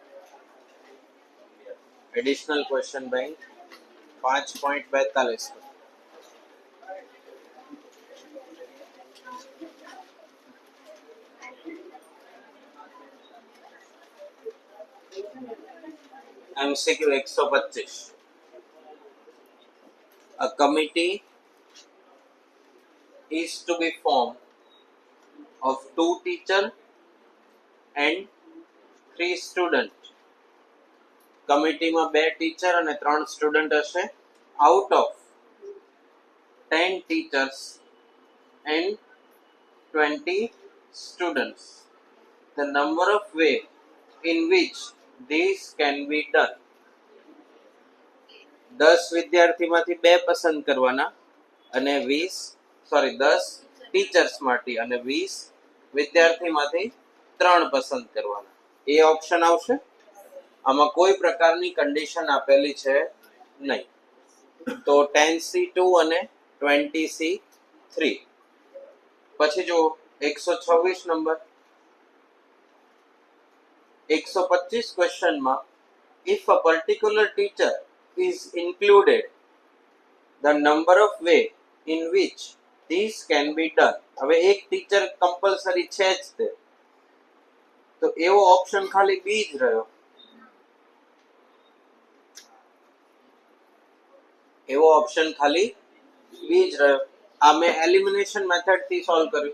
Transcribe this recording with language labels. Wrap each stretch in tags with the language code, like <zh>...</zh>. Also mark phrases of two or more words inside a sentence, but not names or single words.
<en>additional question bank 5.42 પર. MCQ 125. A committee is to be formed of 2 teachers and 3 students.</en> <gu>કમિટીમાં 2 ટીચર અને 3 સ્ટુડન્ટ હશે.</gu> <en>out of 10 teachers and 20 students, the number of way in which this can be done.</en> <gu>10 વિદ્યાર્થીમાંથી 2 પસંદ કરવાના અને 10 ટીચર્સ માંથી અને 20 વિદ્યાર્થીમાંથી 3 પસંદ કરવાના. એ ઓપ્શન આવશે. આમાં કોઈ પ્રકારની કન્ડિશન આપેલી છે નહીં. તો 10C2 અને 20C3. પછી જો 126 નંબર.</gu> <en>125 ક્વેશ્ચનમાં if a particular teacher is included, the number of way in which this can be done.</en> <gu>હવે એક</gu> <en>teacher compulsory</en> <gu>છે જ તે, તો એવો ઓપ્શન ખાલી બી જ રહ્યો. એવો ઓપ્શન ખાલી બી જ રહ્યો. આ મેં</gu> <en>elimination method</en> <gu>થી સોલ્વ કર્યું.</gu>